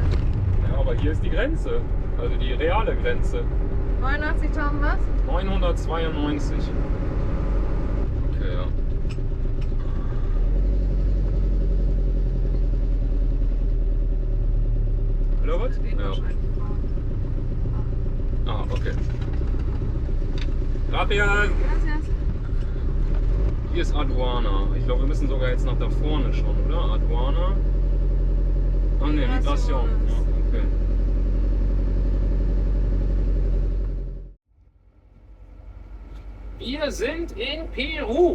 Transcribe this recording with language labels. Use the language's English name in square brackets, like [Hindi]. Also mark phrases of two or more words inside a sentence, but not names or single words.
[German] Ja, aber hier ist die Grenze, also die reale Grenze. 89.000 was? 992. Okay, ja. Oder was? Ja. [Spanish] Ah, okay. Gracias. Gracias. [German] Hier ist Aduana. Ich glaube, wir müssen sogar jetzt nach da vorne schon, oder? Aduana. Ah ne, Migration. Ja, okay. Wir sind in Peru.